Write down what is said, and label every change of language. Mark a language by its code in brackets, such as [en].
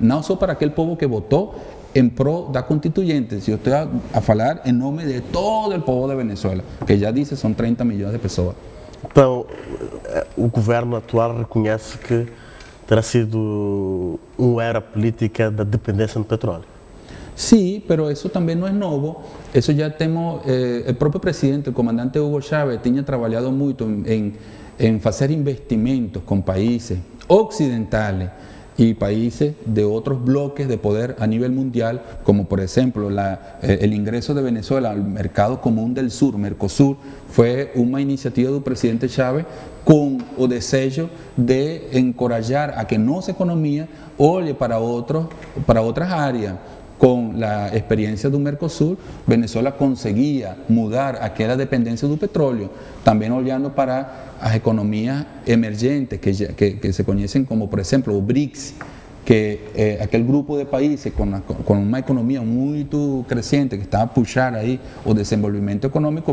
[pt] Não só para aquele povo que votou em prol da constituinte, eu estou a falar em nome de todo o povo de Venezuela, que já disse são 30 milhões de pessoas. Então, o governo atual reconhece que terá sido uma era política da dependência do petróleo. [es] Sí, pero eso también no es nuevo. Eso ya tenemos, el propio presidente, el comandante Hugo Chávez, tenía trabajado mucho en hacer investimentos con países occidentales y países de otros bloques de poder a nivel mundial, como por ejemplo el ingreso de Venezuela al mercado común del sur, Mercosur, fue una iniciativa del presidente Chávez con el deseo de encorajar a que nuestra economía oye para otras áreas. Con la experiencia [pt] do Mercosur, Venezuela conseguia mudar aquela dependência do petróleo, também olhando para as economias emergentes que se conhecem como, por exemplo, o BRICS, que é aquele grupo de países com uma economia muito crescente que está a puxar aí o desenvolvimento econômico.